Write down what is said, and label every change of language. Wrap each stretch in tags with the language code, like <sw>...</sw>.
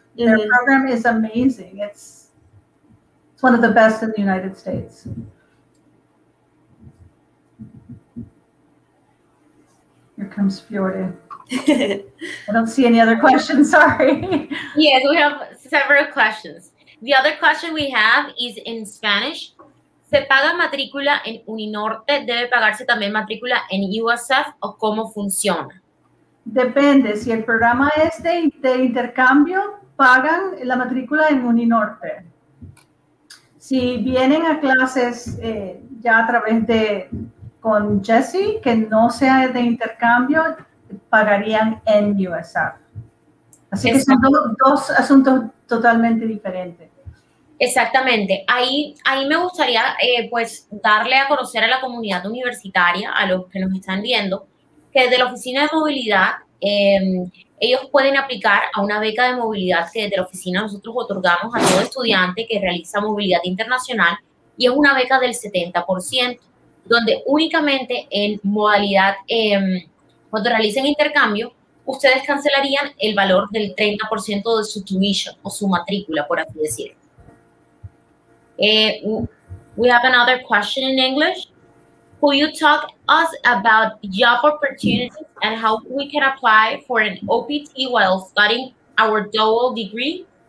<en>Their program is amazing. It's one of the best in the United States. Here comes Fjorde. I don't see any other questions, sorry. Yes, we have several questions. The other question we have is in Spanish.</en> <es>¿Se paga matrícula en Uninorte? ¿Debe pagarse también matrícula en USF o cómo funciona? Depende, si el programa es de intercambio, pagan la matrícula en Uninorte. Si vienen a clases ya a través con Jessie, que no sea de intercambio, pagarían en USF. Así que son dos asuntos totalmente diferentes. Exactamente. Ahí me gustaría pues darle a conocer a la comunidad universitaria, a los que nos están viendo, que desde la Oficina de Movilidad ellos pueden aplicar a una beca de movilidad que desde la oficina nosotros otorgamos a todo estudiante que realiza movilidad internacional, y es una beca del 70%, donde únicamente en modalidad, cuando realicen intercambio, ustedes cancelarían el valor del 30% de su tuition o su matrícula, por así decirlo.</es> <en>We have another question in English. Will you talk us about job opportunities and how we can apply for an OPT while studying our dual degree?</en>